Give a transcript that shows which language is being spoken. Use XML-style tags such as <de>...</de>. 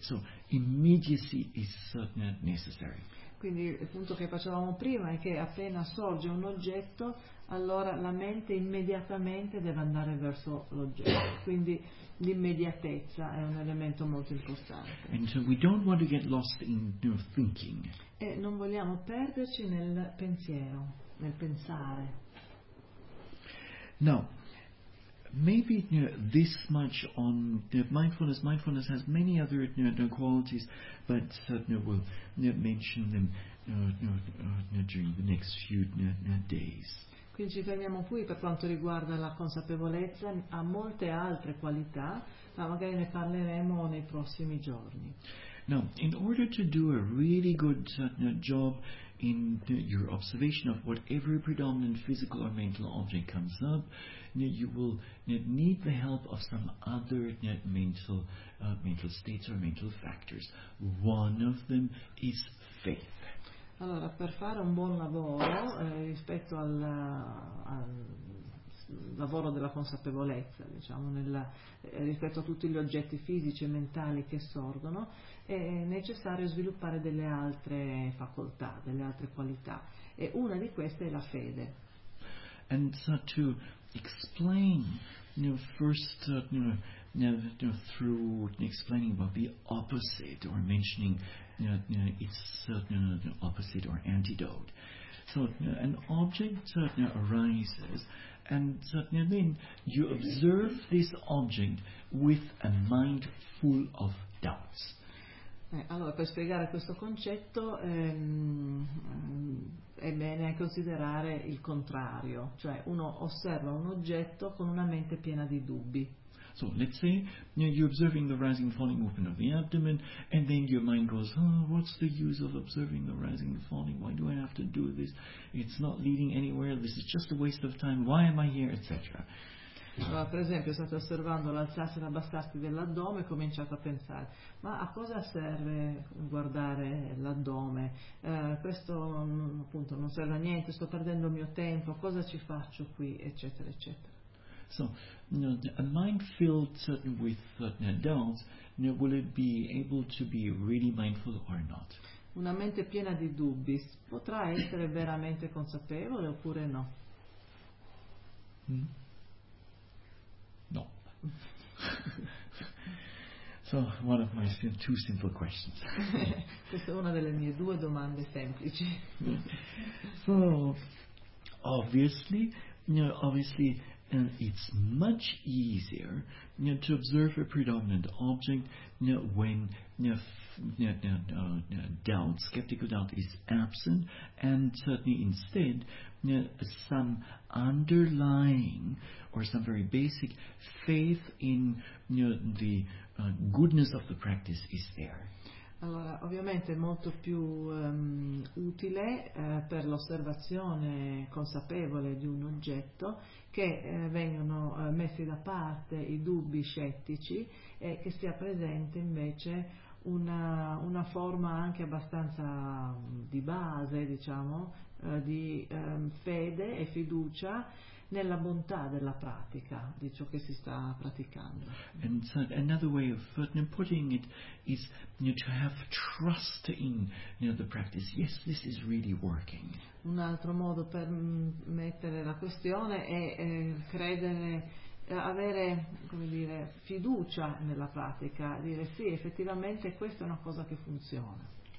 <en>So immediacy is necessary.</en> <it>Quindi il punto che facevamo prima è che appena sorge un oggetto, allora la mente immediatamente deve andare verso l'oggetto. Quindi l'immediatezza è un elemento molto importante.</it> <en>And so we don't want to get lost in thinking.</en> <it>E non vogliamo perderci nel pensiero, nel pensare. No.</it> <en>Maybe this much on mindfulness. Mindfulness has many other qualities, but we'll mention them during the next few days.</en> <it>Quindi ci fermiamo qui per quanto riguarda la consapevolezza, ha molte altre qualità, ma magari ne parleremo nei prossimi giorni.</it> <en>Now, in order to do a really good job in your observation of whatever predominant physical or mental object comes up, you will need the help of some other mental states or mental factors. One of them is faith.</en> <it>Allora, per fare un buon lavoro rispetto al lavoro della consapevolezza, diciamo, rispetto a tutti gli oggetti fisici e mentali che sorgono, è necessario sviluppare delle altre facoltà, delle altre qualità, e una di queste è la fede.</it> <en>And so to explain first through explaining about the opposite or mentioning it's opposite or antidote. So an object arises, and then you observe this object with a mind full of doubts.</en> <it>Allora, per spiegare questo concetto è bene considerare il contrario, cioè uno osserva un oggetto con una mente piena di dubbi.</it> <en>So let's say you're observing the rising and falling movement of the abdomen, and then your mind goes, oh, what's the use of observing the rising and falling? Why do I have to do this? It's not leading anywhere, this is just a waste of time, why am I here, etc.</en> <it>Allora, per esempio, state osservando l'alzarsi e l'abbassarsi dell'addome e cominciate a pensare, ma a cosa serve guardare l'addome? Questo appunto non serve a niente, sto perdendo il mio tempo, cosa ci faccio qui, eccetera, eccetera.</it> <en>So, a mind filled with doubts, will it be able to be really mindful or not?</en> <it>Una mente piena di dubbi potrà essere veramente consapevole oppure no? No.</it> <en>So, one of my two simple questions.</en> <it>Questa è una delle mie due domande semplici.</it> <en>So, obviously. And it's much easier to observe a predominant object when doubt, skeptical doubt, is absent, and certainly instead some underlying or some very basic faith in the goodness of the practice is there.</en> <it>Allora, ovviamente è molto più utile per l'osservazione consapevole di un oggetto che vengano messi da parte i dubbi scettici e che sia presente invece una forma anche abbastanza di base, diciamo, di fede e fiducia nella bontà della pratica, di ciò che si sta praticando.</it> <en>And so another way of putting it is to have trust in the practice. Yes, this is really working.</en> <it>Un altro modo per mettere la questione è credere, avere, come dire, fiducia nella pratica, dire sì, effettivamente questa è una cosa che funziona.</it>